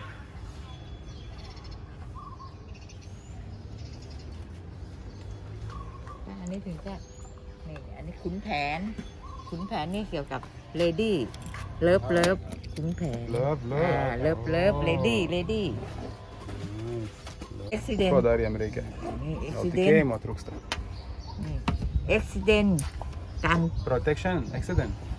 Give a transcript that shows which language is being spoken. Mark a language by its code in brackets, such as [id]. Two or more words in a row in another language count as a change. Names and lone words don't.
[th] อันนี้ถึงจะนี่อันนี้ขุนแผนนี่เกี่ยวกับ [en] lady love [th] ขุนแผน [en] love lady [th] accident [lt] Ko dar jam reikia? Gal tikėjimo trūksta? [th] accident การ [en] Protection? Accident?